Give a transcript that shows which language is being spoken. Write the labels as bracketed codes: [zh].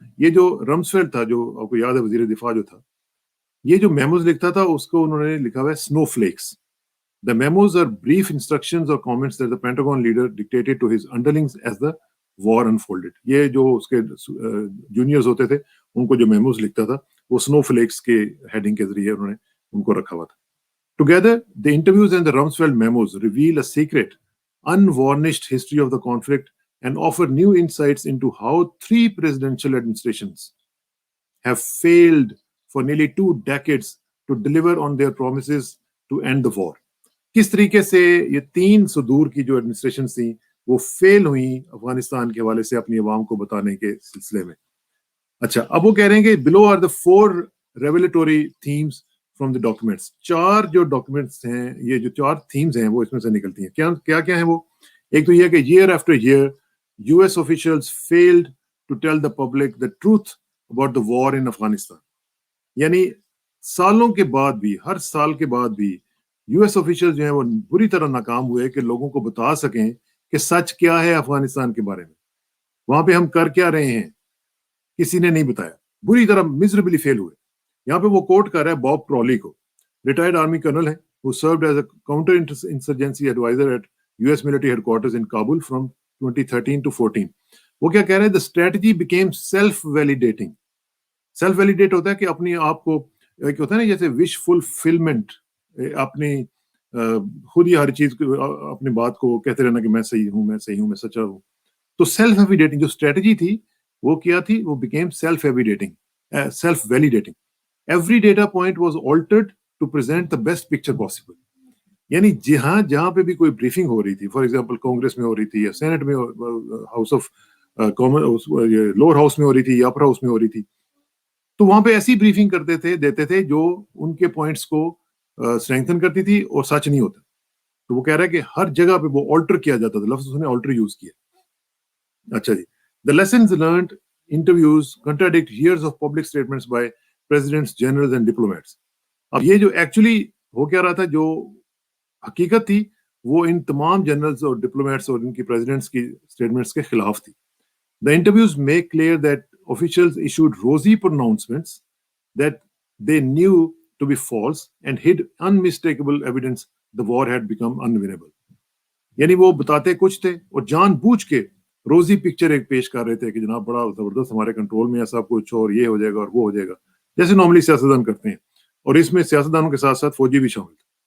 [ur] یہ جو رمسفیلڈ تھا, جو آپ کو یاد ہے وزیر دفاع جو تھا, یہ جو میموز لکھتا تھا اس کو انہوں نے لکھا ہوا ہے Snowflakes. [en] The memos are brief instructions or comments that the Pentagon leader dictated to his underlings as the war unfolded. [ur] یہ جو اس کے جونیئرز ہوتے تھے ان کو جو میموز لکھتا تھا وہ سنو فلیکس کے ہیڈنگ کے ذریعے انہوں نے ان کو رکھا ہوا تھا. [en] Together, the interviews and the Rumsfeld memos reveal a secret, unvarnished history of the conflict and offer new insights into how 3 presidential administrations have failed for nearly 2 decades to deliver on their promises to end the war. [ur] کس طریقے سے یہ 3 صدور کی جو administration تھیں وہ فیل ہوئیں افغانستان کے حوالے سے اپنی عوام کو بتانے کے سلسلے میں. اچھا اب وہ کہہ رہے ہیں کہ [en] below are the 4 revelatory themes from the documents. [ur] 4 جو ڈاکومنٹس ہیں, یہ جو 4 themes ہیں وہ اس میں سے نکلتی ہیں. کیا کیا ہیں وہ؟ ایک تو یہ کہ [en] year after year US officials failed to tell the public the truth about the war in Afghanistan. [ur] یعنی سالوں کے بعد بھی, ہر سال کے بعد بھی یو ایس آفیشل جو ہیں وہ بری طرح ناکام ہوئے کہ لوگوں کو بتا سکیں کہ سچ کیا ہے افغانستان کے بارے میں, وہاں پہ ہم کر کیا رہے ہیں, کسی نے نہیں بتایا. بری طرح miserably فیل ہوئے. یہاں پہ وہ کوٹ کر رہا ہے باب پرالی کو, ریٹائرڈ آرمی کرنل ہے, [en] who served as a counter insurgency advisor at US military headquarters in Kabul from 2013 to 14. [ur] وہ کیا کہہ رہے ہیں, [en] the strategy became self-validating. [ur] self-validate ہوتا ہے کہ اپنی آپ کو ایک ہوتا ہے نا جیسے wish fulfillment, اپنی خود ہی ہر چیز اپنی بات کو کہتے رہنا کہ میں صحیح ہوں, میں صحیح ہوں, میں سچا ہوں. [en] تو self editing [ur] جو اسٹریٹجی تھی وہ کیا تھی, [en] وہ became self editing, self validating. Every data point was altered to present the best picture possible. [ur] یعنی جہاں پہ بھی کوئی بریفنگ ہو رہی تھی، فار ایگزامپل کانگریس میں ہو رہی تھی یا سینٹ میں، house of common, lower house میں ہو رہی تھی یا اپر ہاؤس میں ہو رہی تھی، تو وہاں پہ ایسی بریفنگ دیتے تھے جو ان کے پوائنٹس کو اسٹرینتھن کرتی تھی اور سچ نہیں ہوتا. تو وہ کہہ رہا ہے کہ ہر جگہ پہ وہ آلٹر کیا جاتا تھا، لفظ اس نے آلٹر یوز کیا. اچھا جی. [en] The lessons learned interviews contradict years of public statements by presidents, generals and diplomats. [ur] اب یہ جو ایکچولی ہو کیا رہا تھا، جو حقیقت تھی وہ ان تمام جنرلز اور ڈپلومیٹس اور ان کی پریزیڈنٹس کی اسٹیٹمنٹس کے خلاف تھی. [en] The interviews make clear that officials issued rosy pronouncements that they knew to be false and hid unmistakable evidence the war had become unwinnable. [ur] یعنی وہ بتاتے کچھ تھے اور جان بوجھ کے روزی پکچر ایک پیش کر رہے تھے کہ جناب بڑا زبردست ہمارے کنٹرول میں ہے سب کچھ اور یہ ہو جائے گا اور وہ ہو جائے گا، جیسے نارملی سیاستدان کرتے ہیں. اور اس میں سیاستدانوں کے ساتھ ساتھ فوجی بھی شامل تھے.